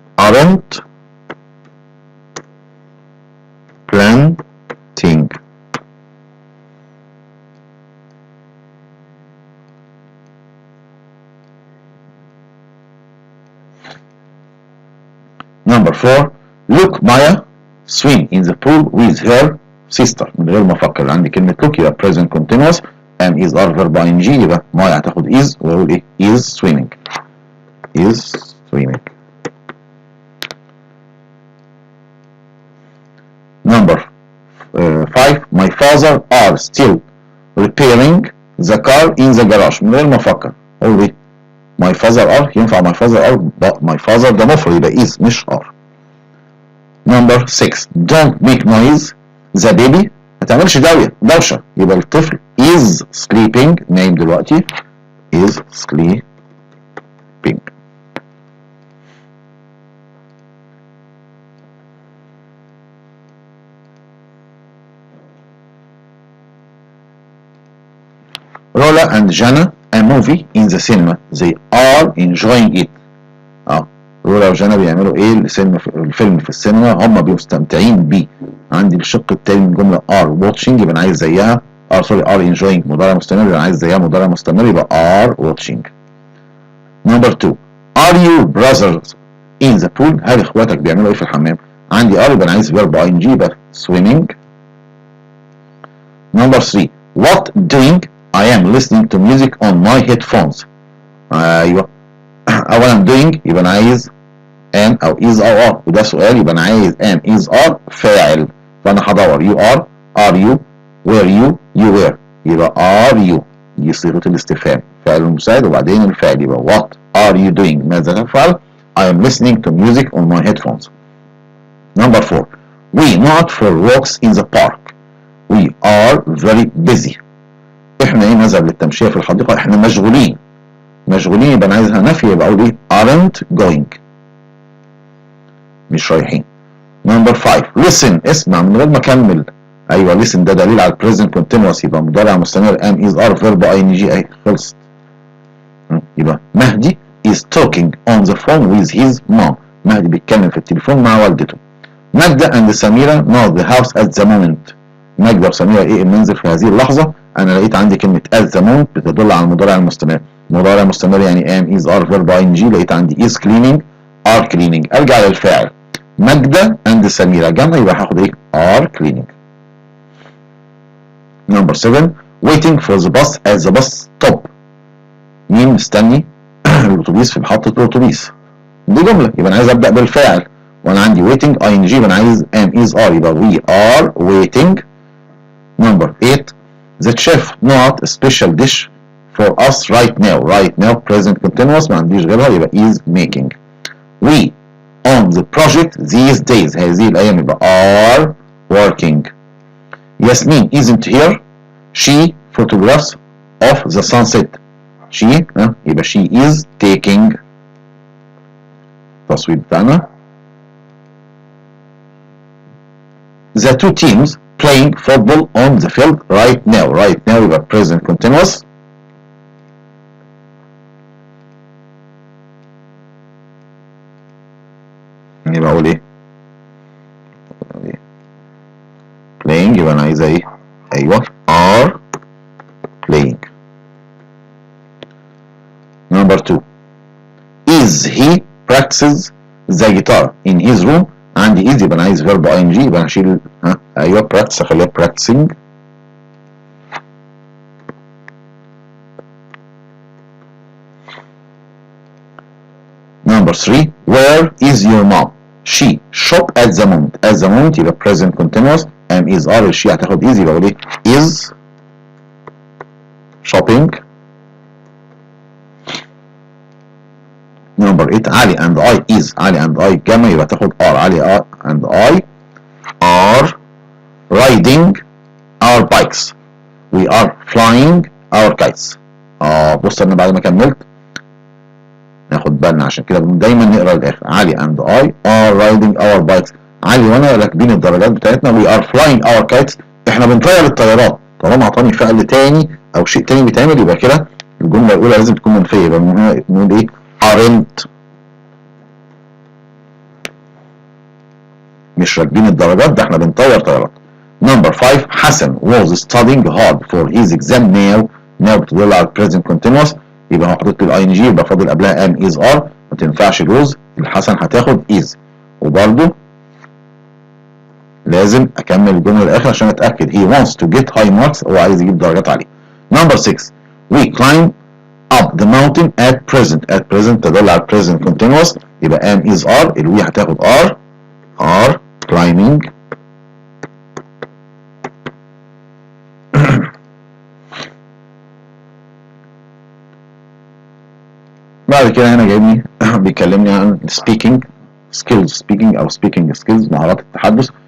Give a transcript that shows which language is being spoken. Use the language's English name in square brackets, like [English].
[English] aren't planting. Number 4 look Maya swim in the pool with her sister. [Arabic] من غير ما افكر عندي كلمه look يبقى [English] present continuous and is are verb ing، [Arabic] يبقى مايا هتاخد is واقول ايه [English] is swimming. is swimming. Number 5 my father are still repairing the car in the garage. [Arabic] من غير ما افكر اقول ايه [English] my father are، [Arabic] ينفع my father are my father ده مفرد يبقى is مش are. [English] Number 6 don't make noise the baby، [Arabic] ما تعملش دوشة، [English] يبقى الطفل is sleeping نايم دلوقتي is sleeping. Rola and Jana a movie in the cinema they are enjoying it. [Arabic] رولا وجانا بيعملوا ايه الفيلم في السينما، هم بيبقوا مستمتعين بيه. عندي الشق التاني من الجمله are watching يبقى انا عايز زيها are enjoying مضارع مستمر يبقى انا عايز زيها مضارع مستمر يبقى are watching. [English] Number 2 are you brothers in the pool؟ [Arabic] هل اخواتك بيعملوا ايه في الحمام؟ [English] عندي are يبقى انا عايز verb ing يبقى swimming. Number 3 what doing I am listening to music on my headphones. [Arabic] ايوه اولا doing يبقى انا عايز am او is او are، وده سؤال يبقى انا عايز am is are فاعل، فانا هدور you are you were you were، يبقى are you دي صيغه الاستفهام، فعل المساعد وبعدين الفاعل، يبقى [English] what are you doing [Arabic] ماذا تفعل؟ [English] I am listening to music on my headphones. Number 4 we not for walks in the park we are very busy. [Arabic] احنا ايه نذهب للتمشيه في الحديقه، احنا مشغولين يبقى انا عايزها نفي يبقى اقول ايه [English] aren't going [Arabic] مش رايحين. Number 5 listen اسمع من غير ما اكمل، ايوه listen ده دليل على [English] present continuous [Arabic] يبقى مضارع مستمر am is are verb ing اهي خلصت. [English] يبقى مهدي is talking on the phone with his mom. [Arabic] مهدي بيتكلم في التليفون مع والدته. [English] ماجدة and سميرة not the house at the moment. [Arabic] ماجدة وسميرة ايه المنزل في هذه اللحظة؟ انا لقيت عندي كلمة [English] at the moment [Arabic] بتدل على المضارع المستمر، مضارع مستمر يعني am is are verb ing، لقيت عندي [English] is cleaning are cleaning. [Arabic] ارجع للفاعل ماجدة and سميرة جمع يبقى هاخد ايه are cleaning. [English] Number 7 waiting for the bus at the bus stop. [Arabic] مين مستني الاتوبيس في محطة الاتوبيس، دي جملة يبقى انا عايز ابدأ بالفاعل، وانا عندي waiting ing يبقى انا عايز am is are يبقى we are waiting. [English] Number 8 the chef not a special dish for us right now present continuous [Arabic] ما عنديش غيرها [English] يبقى is making. we on the project these days [Arabic] هذه الأيام [English] يبقى are working. Yasmin isn't here she photographs of the sunset. she يبقى she is taking التصوير بتاعنا. the two teams playing football on the field right now يبقى present continuous. [Arabic] يبقى اقول ايه playing يبقى انا عايزها ايه ايوه are playing. [English] Number 2 is he practices the guitar in his room. [Arabic] عندي is يبقى انا عايز verb ing يبقى انا هشيل ايوه practice اخليها practicing. [English] Number 3 where is your mom she shop at the moment يبقى present continuous am is are she هتاخد is يبقى اقول ايه is shopping. Number 8 علي and I [Arabic] جمع يبقى تاخد [English] are علي and I are riding our bikes we are flying our kites. [Arabic] بص انا بعد ما كملت ناخد بالنا عشان كده دايما نقرا الاخر علي [English] and I are riding our bikes. [Arabic] علي وانا راكبين الدراجات بتاعتنا [English] we are flying our kites [Arabic] احنا بنطير الطيارات. طالما اعطاني فعل تاني او شيء تاني بيتعمل، يبقى كده الجمله الاولى لازم تكون منفيه، يبقى نقول ايه aren't، مش راكبين الدرجات، ده احنا بنطور طيارات. نمبر 5 حسن [English] was studying hard for his exam now [Arabic] بتدل على present continuous، يبقى هو حاطط له ing، يبقى فاضل قبلها am is are، ما تنفعش was، الحسن هتاخد is. وبرده لازم اكمل الجمله الاخر عشان اتاكد [English] he wants to get high marks، [Arabic] هو عايز يجيب درجات عاليه. نمبر 6 [English] we climb up the mountain at present [Arabic] تدل على present continuous، يبقى am is are، الوي هتاخد are climbing بعد كده هنا جايبني بيكلمني عن speaking او [English] speaking skills، [Arabic] مهارات التحدث.